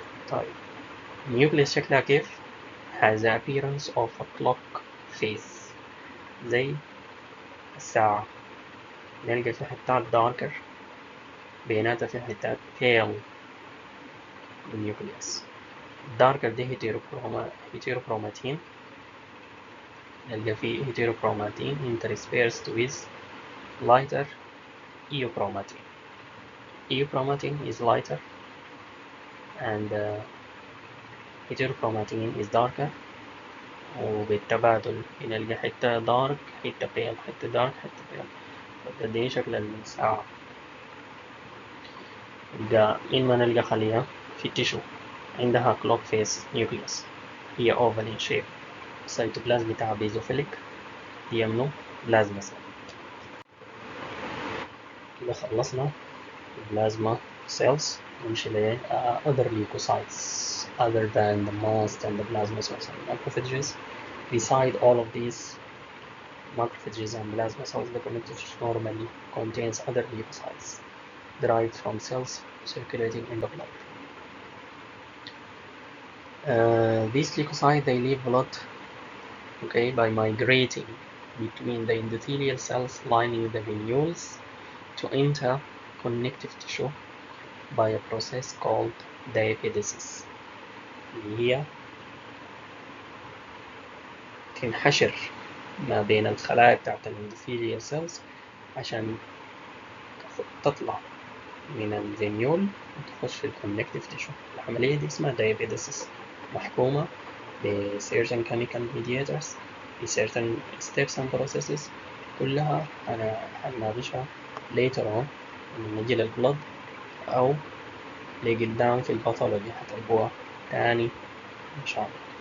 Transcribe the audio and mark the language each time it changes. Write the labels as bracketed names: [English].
[Arabic] طيب النيوكليوس شكلها كيف؟ [English] has the appearance of a clock face [Arabic] زي الساعة. نلقى في حتات darker بيناتها في حتات pale بالنيوكليوس. الداركر دي هيتيروكروماتين. نلقى في [English] heterochromatin interspersed with lighter eochromatin. Eochromatin is lighter and heterochromatin is darker، [Arabic] وبالتبادل بنلقى حتة دارك حتة pale حتة دارك حتة pale. دي شكل الساعة. إما نلقى خلية في التشو عندها [English] clock face nucleus، [Arabic] هي [English] oval in shape، [Arabic] السيتوبلازم بتاعها بيزوفيليك، هي منو؟ بلازما سيل. كده خلصنا البلازما cells. نمشي ل [English] other leukocytes other than the mast and the plasma cells and macrophages. Beside all of these macrophages and plasma cells, the connective tissue normally contains other leukocytes derived from cells circulating in the blood. These leukocytes, they leave blood, okay, by migrating between the endothelial cells lining the venules to enter connective tissue by a process called diapedesis، [Arabic] اللي هي تنحشر ما بين الخلايا بتاعت الاندوثيليال سيلز عشان تطلع من الفينيول وتخش في الكونكتيف تيشو. العملية دي اسمها diapedesis، محكومة ب certain chemical mediators ب [English] certain steps and processes [Arabic] كلها هنناقشها [English] later on [Arabic] لما نجي للبلد أو لقدام في الباثولوجي هتلقوها تاني إن شاء الله.